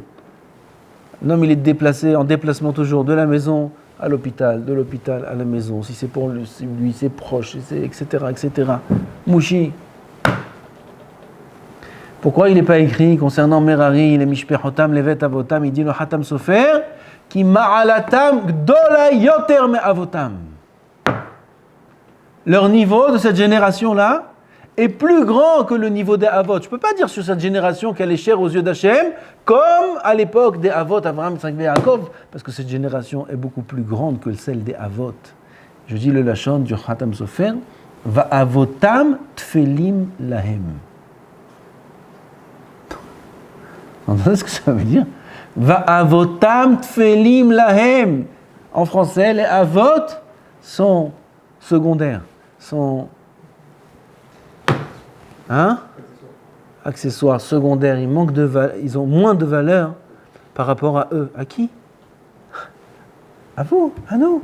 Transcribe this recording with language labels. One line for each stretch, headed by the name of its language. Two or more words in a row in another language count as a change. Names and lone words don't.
French: L'homme, il est déplacé, en déplacement toujours, de la maison à l'hôpital, de l'hôpital à la maison. Si c'est pour lui, c'est proche, etc., etc. Mouchi. Pourquoi il n'est pas écrit concernant Merari, les Mishpechotam, les
Hebrew: בית אבותם,
French: il dit le Hatam Sofer, qui
Hebrew: מעלתם גדולה יותר מ אבותם.
French: Leur niveau de cette génération-là est plus grand que le niveau des Avot. Je ne peux pas dire sur cette génération qu'elle est chère aux yeux d'Hachem, comme à l'époque des Avot, Avraham, Yitzhak et Yaakov, parce que cette génération est beaucoup plus grande que celle des Avot. Je dis le Lachon du Hatam Sofer,
Hebrew: ואבותם טפלים להם.
French: Vous entendez ce que ça veut dire?
Hebrew: ואבותם טפלים להם.
French: En français, les Avot sont secondaires, sont accessoires, secondaires, ils ont moins de valeur par rapport à eux. À qui? À vous, à nous.